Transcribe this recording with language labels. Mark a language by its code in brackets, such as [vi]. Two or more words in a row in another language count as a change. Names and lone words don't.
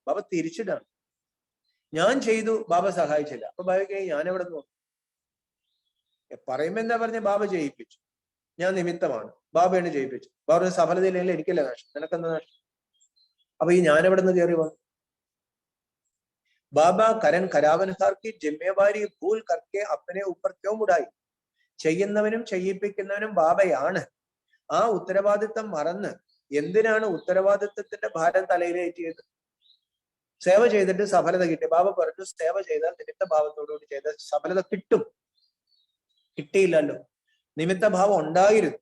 [ml] ബാബ തിരിച്ചിട്ടാണ്, ഞാൻ ചെയ്തു ബാബ സഹായിച്ചില്ല. അപ്പൊ ബാബയ്ക്ക് ഞാൻ എവിടെ നിന്ന് പറയുമ്പോ എന്താ പറഞ്ഞ, ബാബ ജയിപ്പിച്ചു, ഞാൻ നിമിത്തമാണ്, ബാബയാണ് ജയിപ്പിച്ചു. ബാബ സഫലതയില്ലെങ്കിൽ എനിക്കല്ല നഷ്ടം, നിനക്കെന്താ നഷ്ടം. അപ്പൊ ഈ ഞാൻ എവിടെ നിന്ന് കയറി വന്നു. [hi] बाबा करन करावनहार की जिम्मेवारी भूल करके अपने ऊपर क्यों उड़ाई. [ml] ചെയ്യുന്നവനും ചെയ്യിപ്പിക്കുന്നവനും ബാബയാണ്. ആ ഉത്തരവാദിത്തം മറന്ന് എന്തിനാണ് ഉത്തരവാദിത്തത്തിന്റെ ഭാരം തലയിലേറ്റിയത്. സേവ ചെയ്തിട്ട് സഫലത കിട്ടി. ബാബ പറഞ്ഞു സേവ ചെയ്താൽ നിമിത്ത ഭാവത്തോടുകൂടി ചെയ്ത സഫലത കിട്ടും. കിട്ടിയില്ലല്ലോ, നിമിത്ത ഭാവം ഉണ്ടായിരുന്നു.